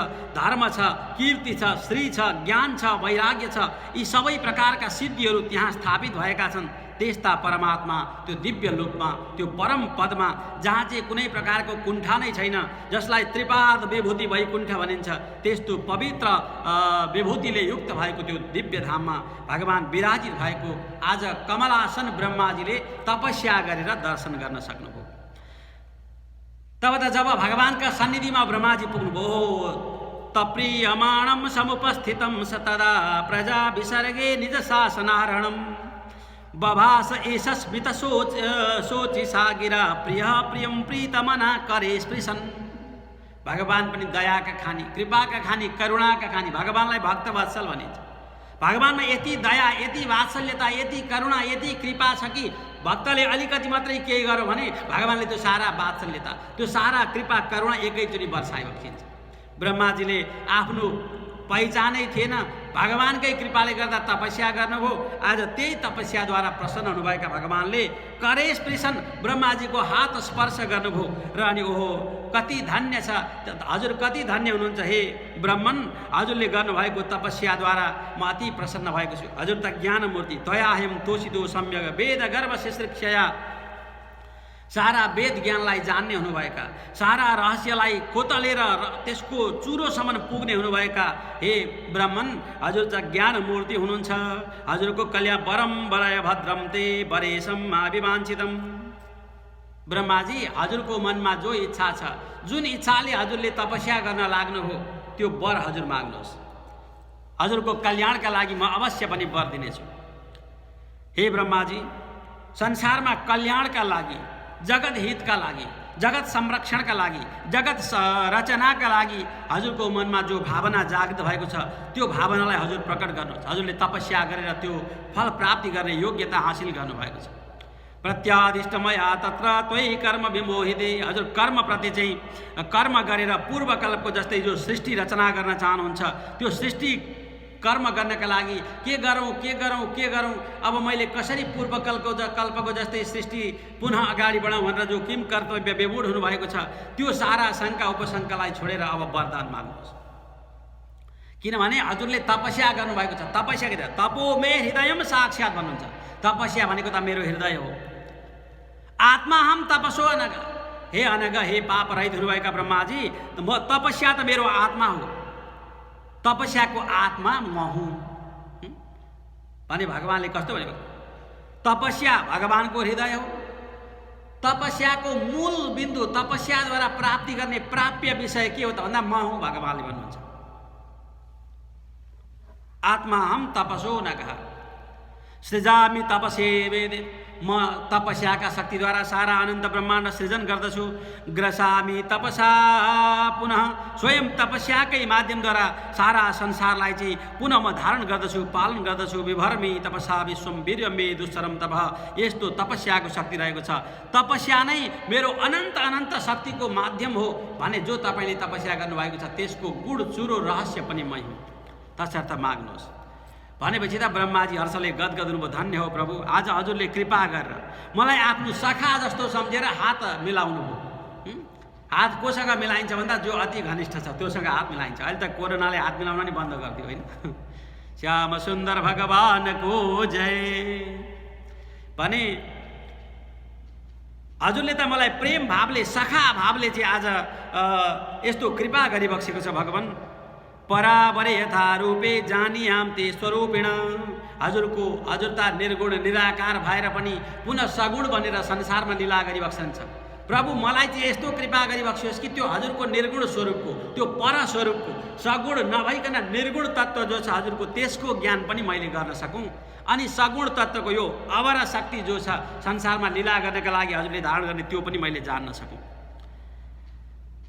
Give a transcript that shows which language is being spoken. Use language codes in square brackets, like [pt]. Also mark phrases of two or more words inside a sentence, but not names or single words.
[ne] धर्म छ कीर्ति छ श्री छ ज्ञान छ वैराग्य छ यी सबै प्रकारका सिद्धिहरू त्यहाँ स्थापित भएका छन् त्यस्ता परमात्मा त्यो दिव्य लोकमा त्यो परम पदमा जहाँ चाहिँ कुनै प्रकारको कुण्ठा नै छैन जसलाई त्रिपाद विभूति वैकुण्ठ भनिन्छ त्यस्तो पवित्र विभूतिले युक्त भएको त्यो दिव्य धाममा भगवान विराजित भएको आज कमलासन ब्रह्माजीले तपस्या गरेर दर्शन गर्न सक्नुभयो। तब त जब भगवानका सन्निधिमा ब्रह्माजी पुग्नुभयो [sa] तप्रियमाणम समुपस्थितम सतदा प्रजा विसर्गे निज शासनारणम बभास एषस्मित सोचि सागिरा प्रिय प्रियम प्रीतमना करे स्पृशन। [ne] भगवान पनि दयाका खानी कृपाका खानी करुणाका खानी भगवानलाई भक्तवत्सल भनिन्छ। भगवानमा यति दया यति वात्सल्यता यति करुणा यति कृपा छ कि भक्तले अलिकति मात्रै केही गर्यो भने भगवानले त्यो सारा वात्सल्यता त्यो सारा कृपा करुणा एकैचोटि वर्षाइबक्सिन्छ। ब्रह्माजीले आफ्नो पहिचानै थिएन भगवानकै कृपाले गर्दा तपस्या गर्नुभयो। आज त्यही तपस्याद्वारा प्रसन्न हुनुभएका भगवानले [sa] करे स्पृशन [ne] ब्रह्माजीको हात स्पर्श गर्नुभयो र अनि ओहो कति धन्य छ हजुर कति धन्य हुनुहुन्छ हे ब्रह्मन हजुरले गर्नुभएको तपस्याद्वारा म अति प्रसन्न भएको छु। हजुर त ज्ञानमूर्ति [sa] दयाहेम तोषितो सम्यक वेद गर्भ शिश्रिक्षया [ne] सारा वेद ज्ञानलाई जान्ने हुनुभएका सारा रहस्यलाई कोतलेर त्यसको चुरोसम्म पुग्ने हुनुभएका हे ब्रह्मन हजुर चाहिँ ज्ञानमूर्ति हुनुहुन्छ। हजुरको कल्याण [sa] वरम वरय भद्रम ते वरेशम अभिवाञ्छितम। [ne] ब्रह्माजी हजुरको मनमा जो इच्छा छ जुन इच्छाले हजुरले तपस्या गर्न लाग्नुभयो त्यो वर हजुर माग्नुहोस्। हजुरको कल्याणका लागि म अवश्य पनि वर दिनेछु। हे ब्रह्माजी संसारमा कल्याणका लागि जगत हितका लागि जगत संरक्षणका लागि जगत रचनाका लागि हजुरको मनमा जो भावना जागृत भएको छ त्यो भावनालाई हजुर प्रकट गर्नुहोस्। हजुरले तपस्या गरेर त्यो फल प्राप्ति गर्ने योग्यता हासिल गर्नुभएको छ। [sa] प्रत्यादिष्टमया तत्र त्वयि कर्म विमोहिते। [ne] हजुर कर्मप्रति चाहिँ कर्म गरेर पूर्वकल्पको जस्तै जो सृष्टि रचना गर्न चाहनुहुन्छ त्यो सृष्टि कर्म गर्नका लागि के गरौँ अब मैले कसरी पूर्वकल्पको जस्तै सृष्टि पुनः अगाडि बढाउँ भनेर जो [sa] किम कर्तव्य विमूढ [ne] हुनुभएको छ त्यो सारा शङ्का उपशङ्कालाई छोडेर अब वरदान माग्नुहोस्। किनभने हजुरले तपस्या गर्नुभएको छ। तपस्या के [sa] तपो मे हृदयम साक्षात् [ne] भन्नुहुन्छ। तपस्या भनेको त मेरो हृदय हो। [sa] आत्मा हम तपसो अनग [ne] हे अनग हे पाप रहित हुनुभएका ब्रह्माजी तपस्या त मेरो आत्मा हो। तपस्याको आत्मा म हुँ भने भगवानले कस्तो भनेको तपस्या भगवानको हृदय हो। तपस्याको मूल बिन्दु तपस्याद्वारा प्राप्ति गर्ने प्राप्य विषय के हो त भन्दा म हुँ भगवानले भन्नुहुन्छ। [sa] आत्मा हम तपसो न कहा सृजामि तपसे वेदे [ne] म तपस्याका शक्तिद्वारा सारा अनन्त ब्रह्माण्ड सृजन गर्दछु। [sa] ग्रसामि तपसा पुनः [ne] स्वयं तपस्याकै माध्यमद्वारा सारा संसारलाई चाहिँ पुनः म धारण गर्दछु पालन गर्दछु। [sa] विभर्मि तपसा विश्वम वीर्यं मे दुश्चरम तप। [ne] यस्तो तपस्याको शक्ति रहेको छ। तपस्या नै मेरो अनन्त शक्तिको माध्यम हो भने जो तपाईँले तपस्या गर्नुभएको छ त्यसको गुण चुरो रहस्य पनि मै हुँ। तसर्थ माग्नुहोस् भनेपछि त ब्रह्माजी हर्षले गदगद हुनुभयो। धन्य हो प्रभु आज हजुरले कृपा गरेर मलाई आफ्नो सखा जस्तो सम्झेर हात मिलाउनु भयो। हात कोसँग मिलाइन्छ भन्दा जो अति घनिष्ठ छ त्योसँग हात मिलाइन्छ। अहिले त कोरोनाले हात मिलाउन नि बन्द गरिदियो होइन। श्याम सुन्दर भगवानको जय भने हजुरले त मलाई प्रेम भावले सखा भावले चाहिँ आज यस्तो कृपा गरिबक्सेको छ। [sa] भगवान परावरे यथा रूपे जानियाम ते स्वरूपिण। [ne] हजुरता निर्गुण निराकार भएर पनि पुनः सगुण बनेर संसारमा लीला गरिबक्सन्छ। प्रभु मलाई चाहिँ यस्तो कृपा गरिबक्सियोस् कि त्यो हजुरको निर्गुण स्वरूपको त्यो पर स्वरूपको सगुण नभइकन निर्गुण तत्त्व जो छ हजुरको त्यसको ज्ञान पनि मैले गर्न सकौँ। अनि सगुण तत्त्वको यो अवर शक्ति जो छ संसारमा लीला गर्नका लागि हजुरले धारण गर्ने त्यो पनि मैले जान्न सकौँ।